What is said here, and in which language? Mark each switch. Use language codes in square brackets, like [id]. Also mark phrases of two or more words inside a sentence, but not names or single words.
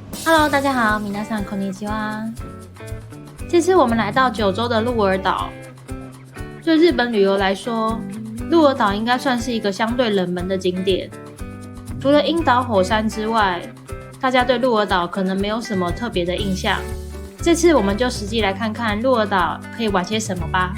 [zh] Hello， 大家好， [ja] 皆さんこんにちは。 [zh] 这次我们来到九州的鹿儿岛。对日本旅游来说，鹿儿岛应该算是一个相对冷门的景点。除了樱岛火山之外，大家对鹿儿岛可能没有什么特别的印象。这次我们就实际来看看鹿儿岛可以玩些什么吧。